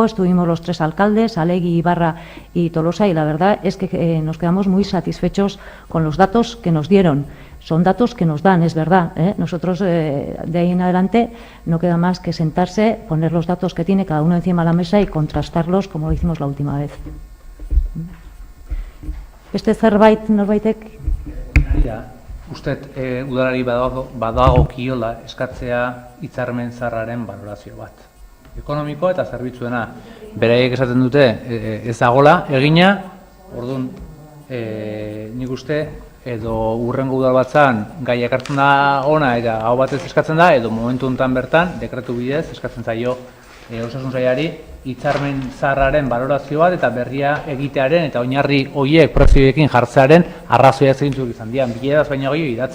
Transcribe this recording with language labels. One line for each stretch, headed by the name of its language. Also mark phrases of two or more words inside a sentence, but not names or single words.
Spanish: Estuvimos los 3 alcaldes, Alegui, Ibarra y Tolosa, y la verdad es que nos quedamos muy satisfechos con los datos que nos dieron. Son datos que nos dan, es verdad. Nosotros de ahí en adelante no queda más que sentarse, poner los datos que tiene cada uno encima de la mesa y contrastarlos como lo hicimos la última vez.
Basque: Beste zerbait norbaitek? Usted udalari badagokiola eskatzea hitzarmen zaharraren balorazio bat. Ekonomikoa eta zerbitzuena. Beraiek esaten dute ez dagola egina, orduan nik uste edo urrengo udalbatzan gai ekartzen da ona eta hau batez eskatzen da, edo momentu honetan bertan dekretu bidez eskatzen zaio osasun sailari hitzarmen zaharraren balorazio bat eta berria egitearen eta oinarri horiek prezioekin jartzearen arrazoia zeintzuk izan dian, biledaz baino gehiago idatziz.